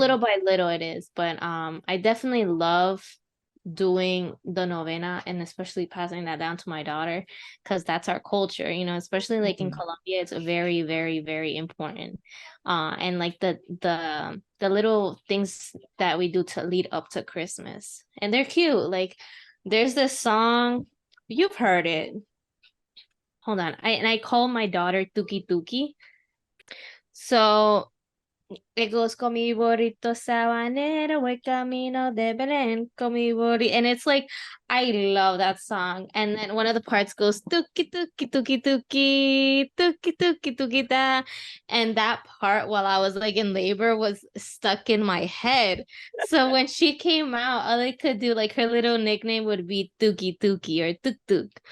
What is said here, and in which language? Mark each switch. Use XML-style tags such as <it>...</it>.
<en>little by little it is, but I definitely love doing the novena and especially passing that down to my daughter because that's our culture, you know, especially like in Mm. Colombia, it's very, very, very important. And like the little things that we do to lead up to Christmas. And they're cute. Like there's this song, you've heard it. Hold on. I call my daughter Tuki Tuki. So it goes</en> <es>con mi burrito sabanero, voy camino de Belén, con mi burrito.</es> <en>And it's like, I love that song. And then one of the parts goes, tuki, tuki, tuki, tuki, tuki, tuki, tuki, da. And that part, while I was like in labor, was stuck in my head. So when she came out, all I could do, like her little nickname would be Tuki Tuki or Tuk Tuk.</en>